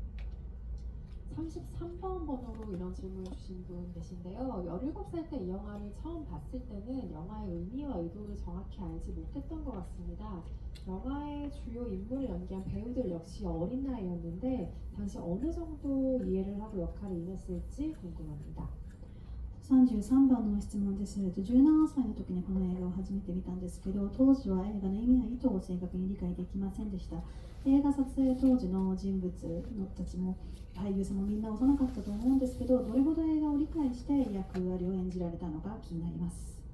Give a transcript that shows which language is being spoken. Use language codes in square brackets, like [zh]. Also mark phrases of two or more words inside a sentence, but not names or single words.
[ko] 33번 번호로 이런 질문을 주신 분 계신데요. 17살 때 이 영화를 처음 봤을 때는 영화의 의미와 의도를 정확히 알지 못했던 것 같습니다. 영화의 주요 인물을 연기한 배우들 역시 어린 나이였는데 당시 어느 정도 이해를 하고 역할을 임했을지 궁금합니다. [ja] 33 番の質問です。17歳の時にこの映画を初めて見たんですけど、当時は映画の意味や意図を正確に理解できませんでした。映画撮影当時の人物のたちも俳優さんもみんな幼かったと思うんですけど、どれほど映画を理解して役割を演じられたのか気になります。